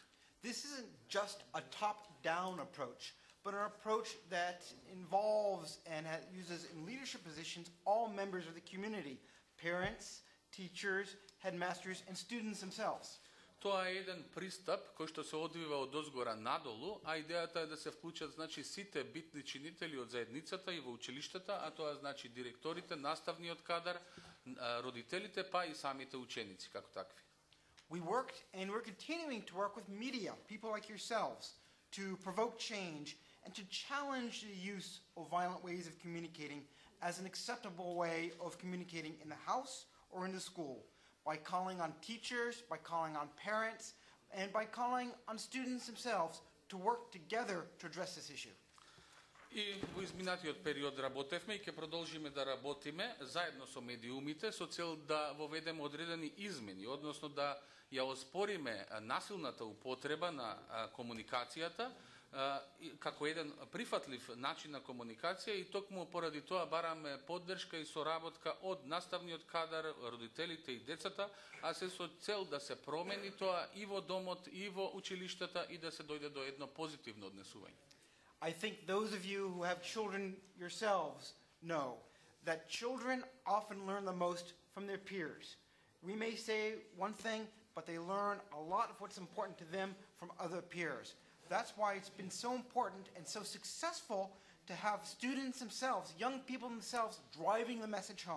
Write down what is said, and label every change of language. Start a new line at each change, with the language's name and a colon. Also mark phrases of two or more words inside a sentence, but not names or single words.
English: This isn't just a top-down approach, but an approach that involves and uses in leadership positions all members of the community, parents, teachers, headmasters, and students themselves.
Macedonian: Тоа е еден пристап кој што се одвива од озгора надолу, а идејата е да се вклучат значи сите битни чинители од заедницата и во училиштата, а тоа значи директорите, наставниот кадар, родителите, па и самите ученици како такви.
English: We worked and we're continuing to work with media, people like yourselves, to provoke change and to challenge the use of violent ways of communicating as an acceptable way of communicating in the house or in the school, by calling on teachers, by calling on parents, and by calling on students themselves to work together to address this issue.
Macedonian: И во изминатиот период работевме и ќе продолжиме да работиме заедно со медиумите со цел да воведеме одредени измени, односно да ја оспориме насилната употреба на комуникацијата како еден прифатлив начин на комуникација и токму поради тоа бараме поддршка и соработка од наставниот кадар, родителите и децата, а се со цел да се промени тоа и во домот, и во училиштата и да се дојде до едно позитивно однесување.
English: I think those of you who have children yourselves know that children often learn the most from their peers. We may say one thing, but they learn a lot of what's important to them from other peers. That's why it's been so important and so successful to have students themselves, young people themselves, driving the message home.